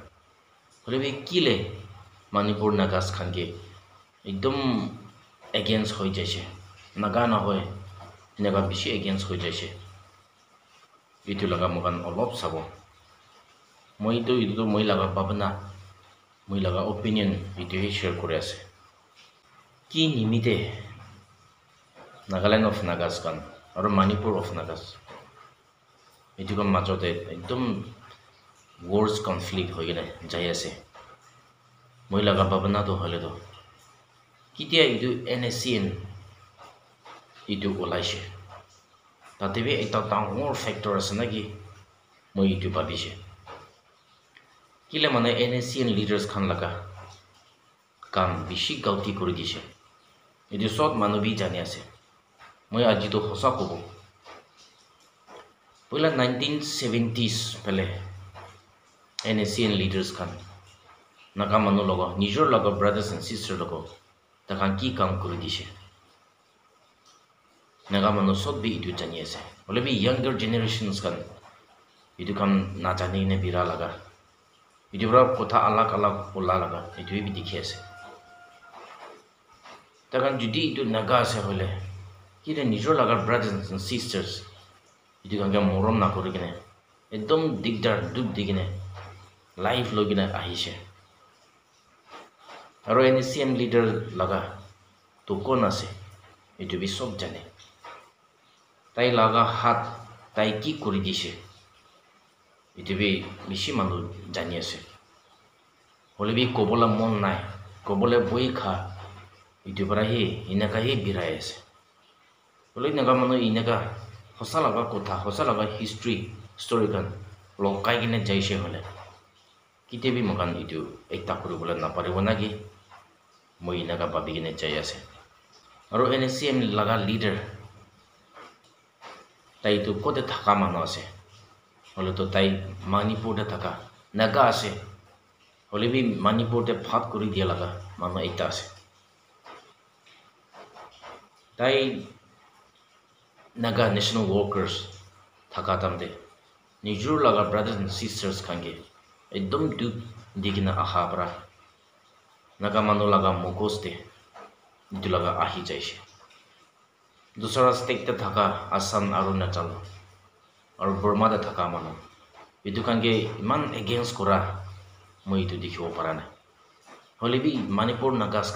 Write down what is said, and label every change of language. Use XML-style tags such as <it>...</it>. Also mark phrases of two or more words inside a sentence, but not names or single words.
<nag>Hole bi kile Manipur Nagas kan ke ekdom against hoi jaise naga na hoy naga bishi against hoi jaise. Itu laga mokan olop sabo moi to itu moi laga babna moi laga opinion itu share kore ase. Ki nimite Nagaland of Nagas kan aro Manipur of Nagas itu kan majote ekdom</nag> <en>wars conflict</en> <nag>hoigina jai ase. Moi laga babna to hole to kitia itu NSCN itu olaise tate bi ekta dangor factor ase naki moi itu babise kile mane NSCN leaders khan laga kam bishi galti kori dise itu sot manu bi jani ase. Moi aji to hosa kobo poila 1970s pele NSCN leaders khan naga manu logo nijor logo</nag> <en>brothers and sisters</en> <nag>logo takhan ki kam kori dise naga manu sot bi itu jani ase. Hole bi</nag> <en>younger generations</en> <nag>kan itu kan na jani ne bira laga itu bra kotha alak ola laga itu bi dikhi ase. Takhan judi itu naga ase hole kire nijor laga</nag> <en>brothers and sisters</en> <nag>itu kan ga morom na kori kine ekdom digdar duk digine life logina ahise. Aro NSCN leader laga to kon ase itu bi sob jane tai laga hat tai ki kori dise itu bi bishi manu jani ase. Hole bi kobola mon nai kobole boi kha itu bara he inaka he birai ase. Hole naga manu inaka hosa laga kotha hosa laga history story kan lokai kine jaise hole kite bi mokan itu ekta koribole na paribo naki moi naga babi kine jai ase. Aro NSCN laga leader tai tu kote thaka manu ase hole to tai Manipur de thaka naga ase hole bi Manipur te phat kori dia laga manu ekta ase. tai naga national workers thaka tamde nijur laga</nag> <en>brothers and sisters</en> <nag>khange ekdom duk digina aha pra naga manu laga mokos de itu laga ahi jaise dusra state te thaka assam arunachal aru burma da thaka manu itu khange iman against kora moi itu dikhibo para na holebi manipur nagas</nag>